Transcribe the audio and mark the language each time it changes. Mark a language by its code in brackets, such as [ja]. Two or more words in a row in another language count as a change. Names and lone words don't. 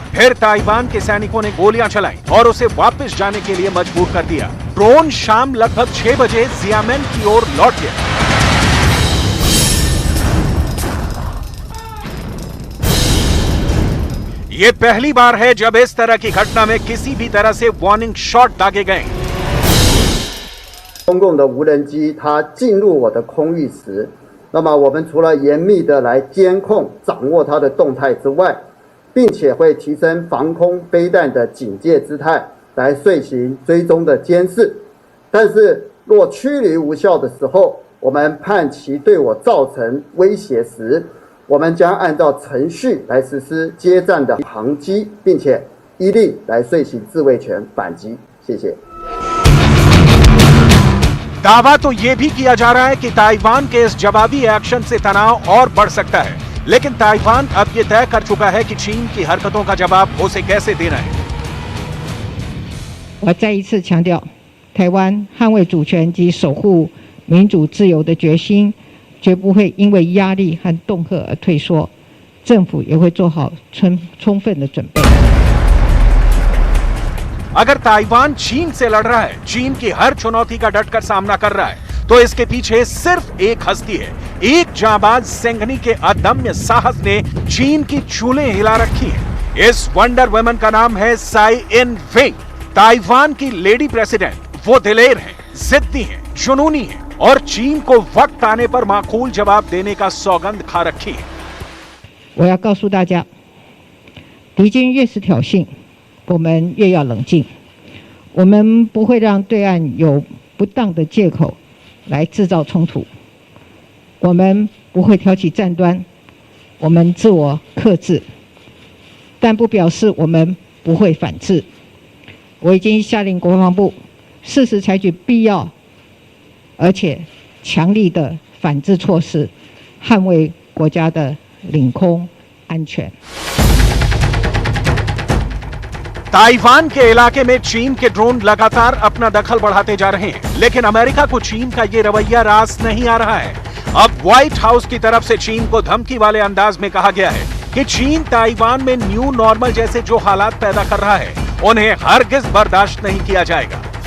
[hi] फिर ताइवान के सैनिकों ने गोलियां चलाई और उसे वापस जाने के लिए मजबूर कर दिया। ड्रोन शाम लगभग 6 बजे जियामेन की ओर लौट गया। ये पहली बार है जब इस तरह की घटना में किसी भी तरह से [en] warning shot [hi] दागे गए। [zh] 中共的无人机它进入我的空域时，那么我们除了严密的来监控、掌握它的动态之外，并且会提升防空飞弹的警戒姿态，来遂行追踪的监视。但是若驱离无效的时候，我们判其对我造成威胁时，我们将按照程序来实施接战的航击，并且依例来遂行自卫权反击。谢谢。 [hi] दावा तो यह भी किया जा रहा है कि ताइवान के इस जवाबी एक्शन से तनाव और बढ़ सकता है, लेकिन ताइवान अब यह तय कर चुका है कि चीन की हरकतों का जवाब उसे कैसे देना है। [zh] 我再一次强调，台湾捍卫主权及守护民主自由的决心，绝不会因为压力和恫吓而退缩。政府也会做好充分的准备。 [hi] अगर ताइवान चीन से लड़ रहा है, चीन की हर चुनौती का डटकर सामना कर रहा है, तो इसके पीछे सिर्फ एक हस्ती है। एक जांबाज सिंघनी के अदम्य साहस ने चीन की चूल्हे हिला रखी है। इस [en] wonder woman [hi] का नाम है साई इन वेंग। ताइवान की [en] lady president. [hi] वो दिलेर हैं, जिद्दी हैं, जुनूनी हैं और चीन को वक्त आने पर माकूल जवाब देने का सौगंध खा रखी है। [zh] 我要告诉大家，敌军越是挑衅，我们越要冷静。我们不会让对岸有不当的借口来制造冲突。我们不会挑起战端，我们自我克制，但不表示我们不会反制。我已经下令国防部适时采取必要而且强力的反制措施，捍卫国家的领空安全。 [hi] ताइवान के इलाके में चीन के ड्रोन लगातार अपना दखल बढ़ाते जा रहे हैं, लेकिन अमेरिका को चीन का ये रवैया रास नहीं आ रहा है। अब व्हाइट हाउस की तरफ से चीन को धमकी वाले अंदाज में कहा गया है कि चीन ताइवान में [en] new normal [hi] जैसे जो हालात पैदा कर रहा है, उन्हें हरगिज बर्दाश्त नहीं किया जाएगा।